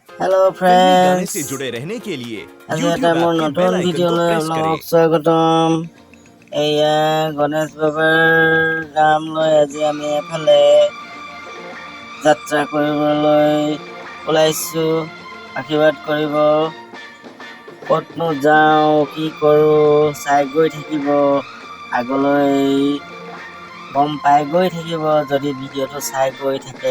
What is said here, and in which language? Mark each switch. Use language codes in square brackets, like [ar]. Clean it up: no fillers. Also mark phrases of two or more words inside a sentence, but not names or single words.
[hi] हेलो फिल्मी गाने फ्रेंड्स से जुड़े रहने के लिए [as] আজি এটা YouTube মোৰ [hi] ऐप के [as] নতুন [en] bell icon [hi] को [as] ভিডিঅ'লৈ [hi] प्रेस करें। [as] আপোনালোকক স্বাগতম। এয়া গণেশ বাবাৰ নাম লৈ আজি আমি এফালে যাত্ৰা কৰিবলৈ ওলাইছো। আশীৰ্বাদ কৰিব। ক'তনো যাওঁ কি কৰোঁ চাই গৈ থাকিব, আগলৈ গম পাই গৈ থাকিব যদি ভিডিঅ'টো চাই গৈ থাকে।